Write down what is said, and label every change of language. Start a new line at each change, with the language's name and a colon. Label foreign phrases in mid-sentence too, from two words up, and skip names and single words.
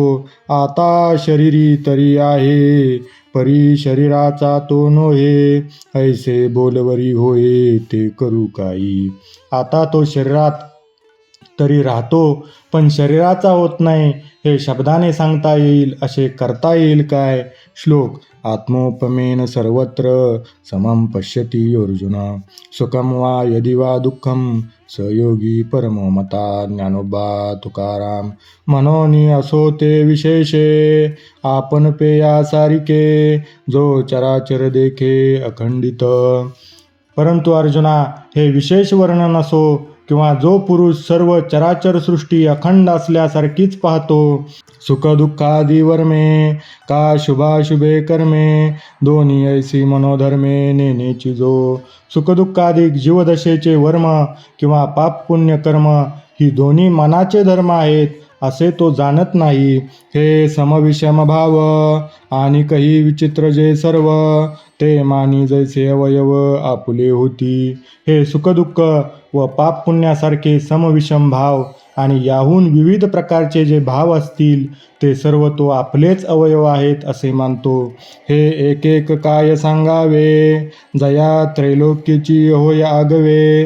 Marathi: आता शरीरी तरी आहे, परी शरीराचा तो नोहे. ऐसे बोलवरी होय, ते करू काही. आता तो शरीरात तरी राहतो, पण शरीराचा होत नाही. हे शब्दाने सांगता येईल, असे करता येईल काय. श्लोक.
Sanskrit: आत्मोपमेन सर्वत्र समं पश्यति अर्जुन. सुखम वा यदि वा दुःखम सहयोगी परमो मता.
Marathi: ज्ञानोबा तुकाराम. मनोनी असो ते विशेषे, आपण पेया सारिके. जो चराचर देखे अखंडित. परंतु अर्जुना, हे विशेष वर्णन असो किंवा जो पुरुष सर्व चराचर सृष्टी अखंड असल्यासारखीच पाहतो. सुखदुःखादी वर्मे, का शुभाशुभे कर्मे. दोन्ही ऐसी मनोधर्मे नेनेची जो. सुखदुःखाधिक जीवदशेचे वर्म किंवा पाप पुण्य कर्म ही दोन्ही मनाचे धर्म आहेत असे तो जाणत नाही. हे समविषम भाव आणि काही विचित्र जे सर्व. ते मानी जैसे अवयव आपुले होती. हे सुखदुःख व पाप पुण्यासारखे समविषम भाव आणि याहून विविध प्रकारचे जे भाव असतील ते सर्व तो आपलेच अवयव आहेत असे मानतो. हे एक एक काय सांगावे, जया त्रैलोक्यची होय आगवे.